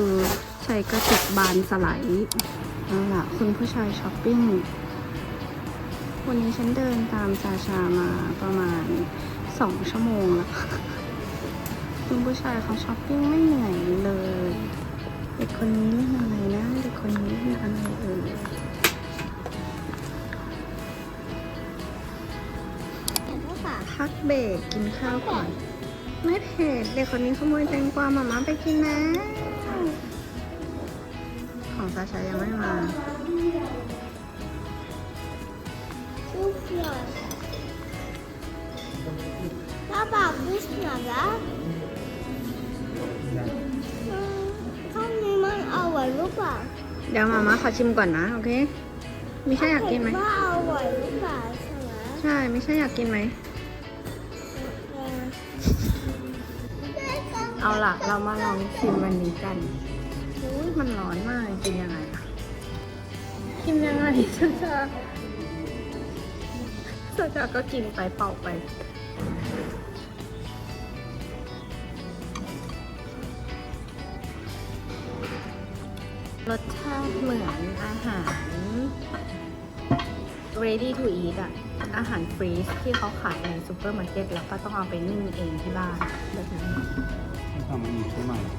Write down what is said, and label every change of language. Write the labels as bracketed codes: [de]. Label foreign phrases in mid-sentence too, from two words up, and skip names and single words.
[th] ใช้กระจกบานสไลด์เอาล่ะคุณผู้ชายช้อปปิ้งวันนี้ฉันเดินตามชาชามาประมาณ2 ชั่วโมงแล้วค่ะคุณผู้ชายเขาช้อปปิ้งไม่เหนื่อยเลยเด็กคนนี้เล่นอะไรนะเด็กคนนี้เล่นอะไร พักเบรกกินข้าวก่อน ไม่เผ็ดเด็กคนนี้ขโมยแตงกวามาม่าไปกินนะ ของซาชายังไม่มา [ru] Вкусно. Папа, вкусно, да? [th] ข้าวนี้มันอร่อยหรือเปล่า เดี๋ยวมาม่าขอชิมก่อนนะ โอเค ไม่ใช่อยากกินไหม ว่าอร่อยหรือเปล่าใช่ไหม ใช่ไม่ใช่อยากกินไหม เอาล่ะ เรามาลองชิมวันนี้กันอุ้ยมันร้อนมากกินยังไงอะกินยังไงชาชาก็กินไปเป่าไป รสชาติเหมือนอาหาร [en] ready to eat [th] อะอาหารฟรีซที่เขาขายในซูเปอร์มาร์เก็ตแล้วก็ต้องเอาไปนึ่งเองที่บ้านแบบนั้น ทำอีกใช่ไหม